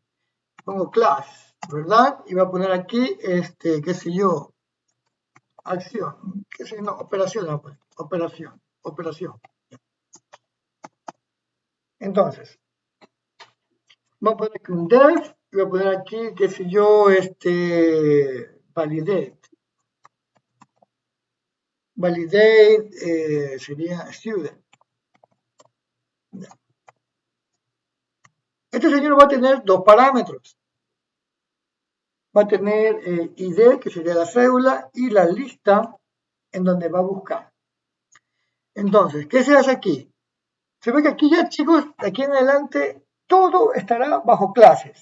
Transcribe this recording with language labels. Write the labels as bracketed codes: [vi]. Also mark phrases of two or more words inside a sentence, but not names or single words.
[es] Pongo class, ¿verdad? Y voy a poner aquí, qué sé yo, acción, qué sé yo, no, operación. Entonces, voy a poner aquí un def, y voy a poner aquí, qué sé yo, validate. Validate sería student. Este señor va a tener dos parámetros. Va a tener ID, que sería la cédula, y la lista en donde va a buscar. Entonces, ¿qué se hace aquí? Se ve que aquí ya, chicos, de aquí en adelante, todo estará bajo clases.